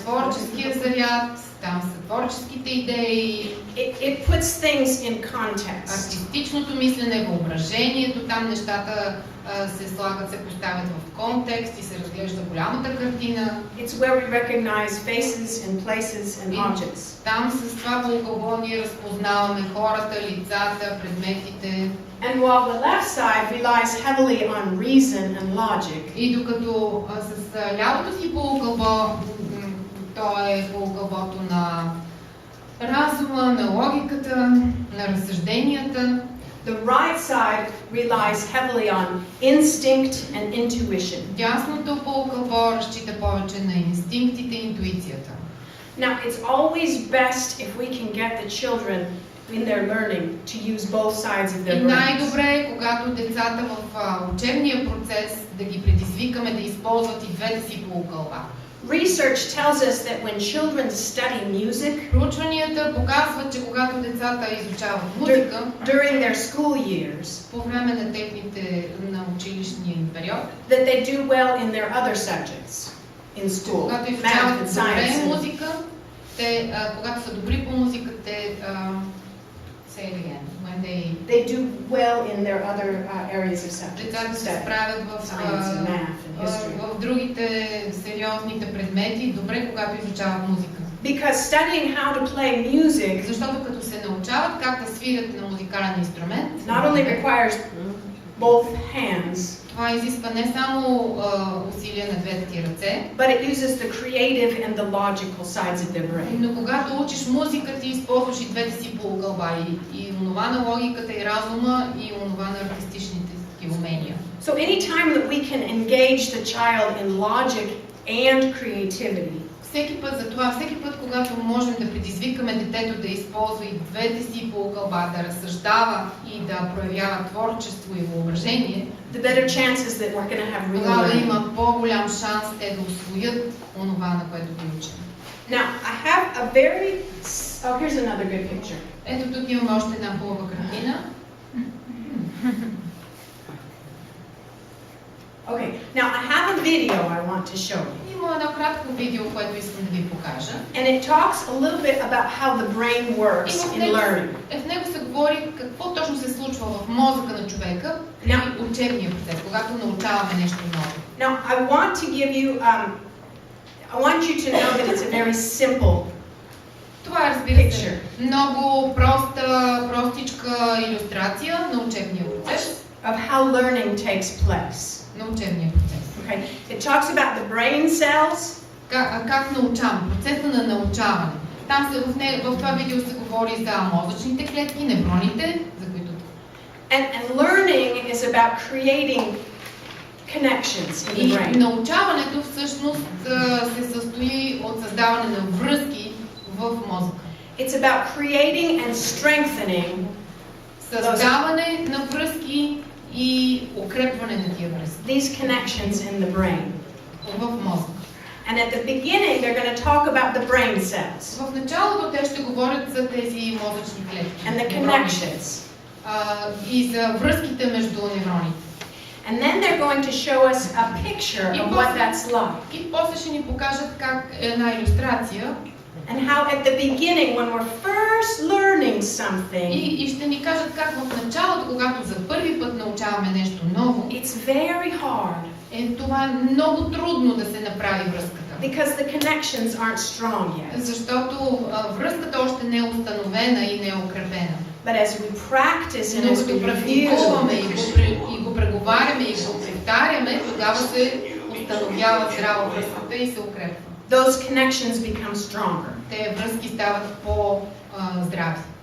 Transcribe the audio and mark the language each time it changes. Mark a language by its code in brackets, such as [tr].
[bg] творческия заряд, там са творческите идеи, [en] It puts things in context. [bg] артистичното мислене, въображението, там нещата се слагат, се поставят в контекст и се разглежда голямата картина. [en] It's where we recognize faces and places and objects. [bg] Там с това полукълбо ние разпознаваме хората, лицата, предметите. [en] And while the left side relies heavily on reason and logic, [bg] И докато с лявото си полукълбо, то е полукълбото на разума, на логиката, на разсъжденията, [en] the right side relies heavily on instinct and intuition. [bg] дясното полукълбо разчита повече на инстинктите и интуицията. [en] Now, it's always best if we can get the children in their learning to use both sides of [bg] И [en] their brains. [bg] най-добре е, когато децата в учебния процес да ги предизвикаме да използват и двете си полукълба. [en] Research tells us that when children study music [bg] Проучванията показват, че когато децата изучават музика, [en] during their school years, [bg] по време на техните на училищния им период, [en] that they do well in their other subjects in school, [bg] когато [en] math [bg] изучават [en] and [bg] добре [en] science. [bg] музика, те, когато са добри по музика, те [en] say it again, when They do well in their other areas of subjects. [bg] децата се [en] study. [bg] справят [en] Science and math and history. [bg] в другите сериозните предмети, добре, когато изучават музика. [en] Because studying how to play music [bg] Защото като се научават как да свирят на музикален инструмент, [en] not only requires both hands, [bg] това изисква не само усилия на двете ти ръце, [en] but it uses the creative and the logical sides of their brain. [bg] но когато учиш музика, ти използваш и двете си полукълба, и онова на логиката и разума, и онова на артистичните ти умения. [en] So anytime that we can engage the child in logic and creativity, [bg] Всеки път, когато можем да предизвикаме детето да използва и двете си полукълба, да разсъждава и да проявява творчество и въображение, [en] the better chances that we're going to have real [bg] тогава [en] learning. [bg] има по-голям шанс те да усвоят онова, на което ги учим. [en] Now, I have a very... Oh, here's another good picture. [bg] Ето тук имаме още една хубава картина. [en] Okay, now I have a video I want to show you. [bg] Има едно кратко видео, което искам да ви покажа. [en] And it talks a little bit about how the brain works [bg] И [en] in learning. [bg] в него се говори какво точно се случва в мозъка на човека при учебния процес, когато научаваме нещо ново. [en] Now, I want to give you, I want you to know that it's a very simple [bg] Това е, разбира се, много простичка илюстрация на учебния процес. [en] of how learning takes place. [bg] На учебния процес. [en] Okay, it talks about the brain cells. [bg] Как научавам? Процеса на научаване. Там в това видео се говори за мозъчните клетки, невроните, за които... [en] And learning is about creating connections in the [bg] И [en] brain. [bg] научаването всъщност се състои от създаване на връзки в мозъка. [en] It's about creating and strengthening [bg] Създаване на връзки и укрепване на тия връзки [en] these connections in the brain. [bg] в мозъка. [en] And at the beginning, they're going to talk about the brain cells [bg] В началото те ще говорят за тези мозъчни клетки [en] and the [bg] невроните, [en] connections. [bg] И за връзките между невроните. [en] And then they're going to show us a picture of what that's like. [bg] И после ще ни покажат как една илюстрация [en] And how at the beginning, when we're first learning something, [bg] и ще ни кажат как в началото, когато за първи път научаваме нещо ново, [en] it's very hard [bg] това е много трудно да се направи връзката. [en] because the connections aren't strong yet. [bg] Защото връзката още не е установена и не е укрепена. [en] But as we practice and [bg] Но [en] as [bg] като [en] we [bg] практикуваме [en] review, [bg] и го преговаряме и го повтаряме, тогава се установява здрава връзката и се укрепва. [en] those connections become stronger. [bg] Те връзки стават по-здрави.